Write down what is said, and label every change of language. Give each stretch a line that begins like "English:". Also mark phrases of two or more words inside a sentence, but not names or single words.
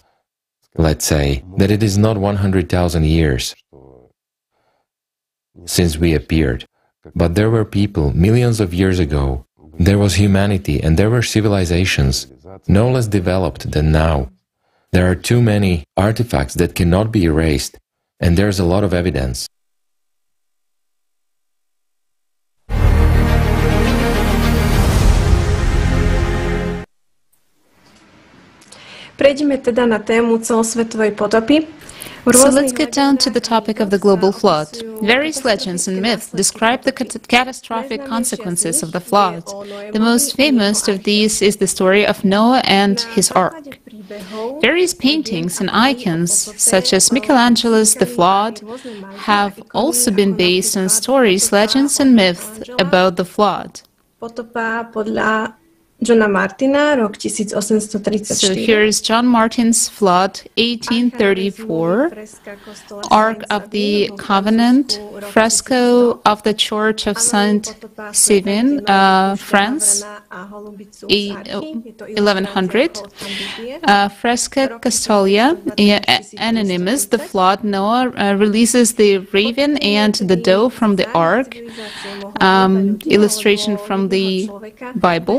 English: Let's say that it is not 100,000 years since we appeared, but there were people millions of years ago. There was humanity and there were civilizations no less developed than now. There are too many artifacts that cannot be erased, and there's a lot of evidence.
Slovak: Prejdeme teda na tému celosvetovej potopy.
English: So let's get down to the topic of the global flood. Various legends and myths describe the catastrophic consequences of the flood. The most famous of these is the story of Noah and his ark. Various paintings and icons, such as Michelangelo's The Flood, have also been based on stories, legends and myths about the flood.
Slovak: Potopa podľa Johna Martina, rok 1834.
English: So here is John Martin's Flood, 1834, Ark of the Covenant, fresco of the Church of Saint Sylvain, France, 1100, Fresca Castolia, Anonymous, The Flood, Noah releases the raven and the dove from the Ark, illustration from the Bible.